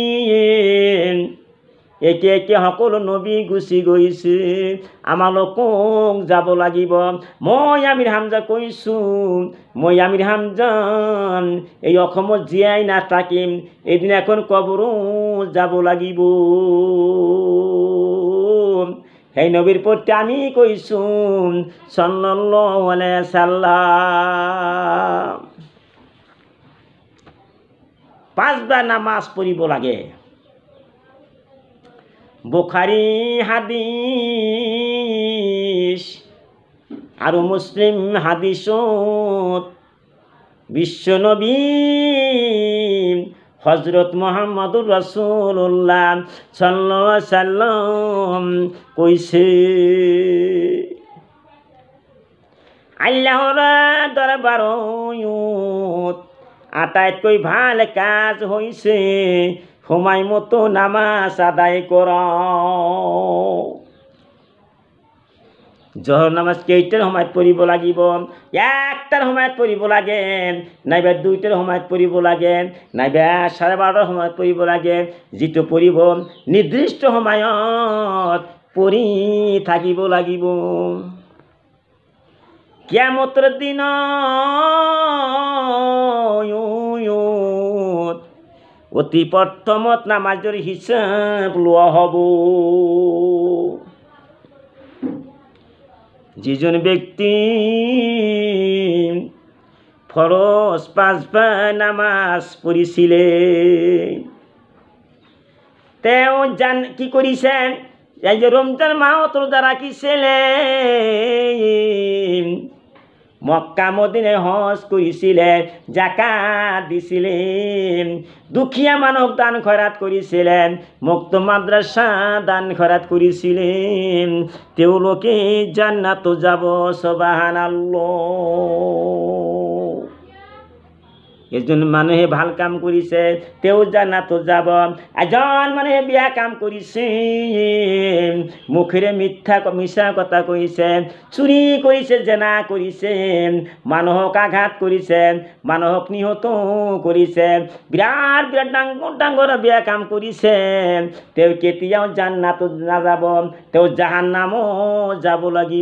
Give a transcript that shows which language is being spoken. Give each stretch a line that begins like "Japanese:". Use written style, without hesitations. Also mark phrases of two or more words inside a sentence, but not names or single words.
Assamese: একে একে সকলো নবী গুচি গৈছে, আমালোকক যাব লাগিব। মই আমিৰ হামজা কৈছোঁ, মই আমিৰ হামজা এই অসমত জীয়াই নাথাকিম, এদিন এখন কবৰো যাব লাগিব। সেই নবীর প্রতি আমি কইছোঁ
Arabic: صلى الله عليه وسلم.
Assamese: 5 বার নামাজ পড়িব লাগে। বুখারী হাদিস আর মুসলিম হাদিসত বিশ্বনবী হযরত
Arabic: محمد رسول الله صلى الله عليه وسلم
Assamese: কইছে, আল্লাহর দরবারত আটাইতকৈ ভাল কাজ হইছে সময় মতো নামাজ আদায় করা। জহর নামাজ কেইটার সময়ত পড়িব লাগিব? 1টার সময়ত পড়িব লাগে, নাইবা 2টার সময়ত পড়িব লাগে, নাইবা 12:30টার সময়ত পড়িব লাগে। যেটো পড়িব নির্দিষ্ট সময়ত পড়ি থাকিব লাগিব। কিয়ামতের দিন অতি প্রথমত নামাজের হিসাব লোৱা হব। যিজন ব্যক্তি ফরজ 5 বার নামাজ পড়িছিলে, তেও কি করিছেন? এই যে রমজান মাহত রোজা রাখিছিলেন, মক্কা মদিনায় হজ করিছিলেন, যাকাত দিছিলেন, দুখিয়া মানব দান খয়রাত করিছিলেন, মুক্ত মাদ্রাসা দান খয়রাত করিছিলেন, তেওলোকে জান্নাত যাব। সুবহানাল্লাহ। এজন মানুহে ভাল কাম কৰিছে, তেও জান্নাত যাব। এজন মানুহে বেয়া কাম কৰিছে, মুখেৰে মিছা কথা কৈছে, চুৰি কৰিছে, জেনা কৰিছে, মানুহক আঘাত কৰিছে, মানুহক নিহত কৰিছে, বিৰাট বিৰাট ডাঙৰ ডাঙৰ বেয়া কাম কৰিছে, তেও কেতিয়াও জান্নাতত নাযাব, তেও জাহান্নামত যাব লাগিব।